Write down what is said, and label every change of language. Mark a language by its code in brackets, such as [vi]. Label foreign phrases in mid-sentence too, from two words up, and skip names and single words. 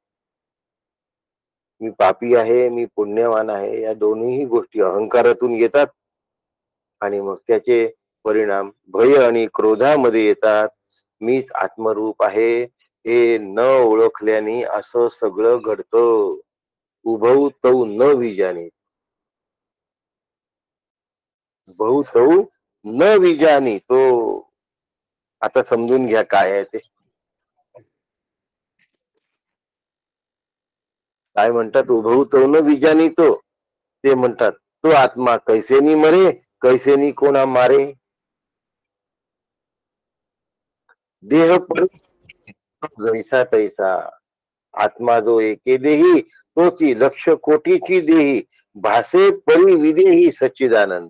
[mr] मी पापी आहे, मी पुण्यवान आहे, या दोन्ही गोष्टी अहंकारातून येतात. आणि मग त्याचे परिणाम भय आणि क्रोधामध्ये येतात. मीच आत्मरूप आहे हे न ओळखल्याने असं सगळं घडतं. [sa] उभौ तौ न विजाने. उभौ न विजानी [mr] तो, आता समजून घ्या काय आहे ते. काय म्हणतात, [sa] उभौ न विजानी [mr] तो, ते म्हणतात तो आत्मा कैसेनी मरे, कैसेनी कोणा मारे. देह पण जैसा तैसा, आत्मा जो एके देही तोची लक्ष कोटीची देही, भासे परी विदेही सच्चिदानंद.